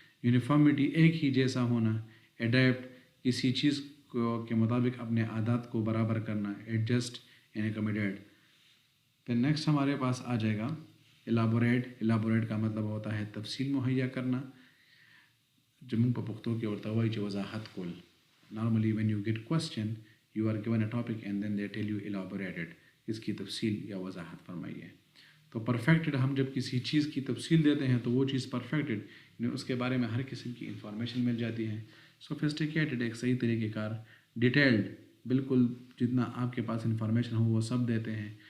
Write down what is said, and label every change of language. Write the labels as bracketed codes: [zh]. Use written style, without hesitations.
[ur] Uniformity, ایک ہی جیسا ہونا. اڈیپٹ، کسی چیز کے مطابق اپنے عادات کو برابر کرنا. ایڈجسٹ، یعنی اکوموڈیٹ. پھر نیکسٹ ہمارے پاس آ جائے گا Elaborate کا مطلب ہوتا ہے تفصیل مہیا کرنا. [ps] جو موږ په پښتو کې ورته وایي چې وضاحت کول. [en] Normally when you get question you are given a topic and then they tell you elaborate it. [ur] اس کی تفصیل یا وضاحت فرمائیے. تو پرفیکٹڈ ہم جب کسی چیز کی تفصیل دیتے ہیں تو وہ چیز پرفیکٹڈ یعنی اس کے بارے میں ہر قسم کی انفارمیشن مل جاتی ہے. سوفسٹیکیٹڈ ایک صحیح طریقہ کار. ڈیٹیلڈ بالکل جتنا آپ کے پاس انفارمیشن ہو وہ سب دیتے ہیں.